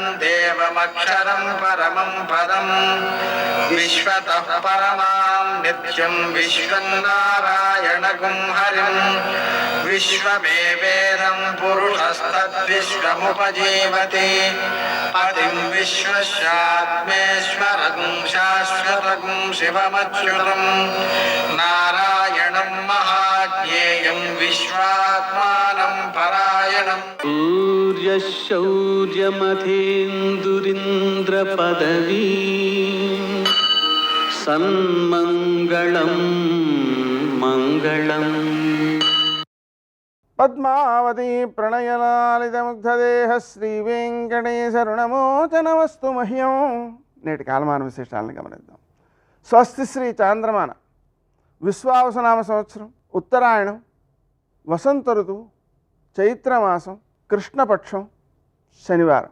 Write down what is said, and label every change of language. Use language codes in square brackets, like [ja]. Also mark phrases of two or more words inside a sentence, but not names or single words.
[sa] देवमक्षरं परमं पदं विश्वतः परमां नित्यं विश्वं नारायणगुं हरिं विश्वमेवेदं पुरुषस्तद्विश्वमुपजीवति पतिं विश्वस्यात्मेश्वरगुं शाश्वतगुं शिवमच्युतं नारायणं महाज्ञेयं विश्वात्मानं परायणम् सूर्यशौर्यमथेन्दुरिन्द्रपदवी सन्मङ्गलं मङ्गलम् पद्मावति प्रणयलालितमुग्धदेह श्री वेंकटेशरुणमोचनमस्तु मह्यम्. [te] నేటి కాలమాన విశేషాలను గమనిద్దాం. స్వస్తి శ్రీ చాంద్రమాన విశ్వావసనామ సంవత్సరం, ఉత్తరాయణం, వసంత ఋతువు, చైత్రమాసం, కృష్ణపక్షం, శనివారం.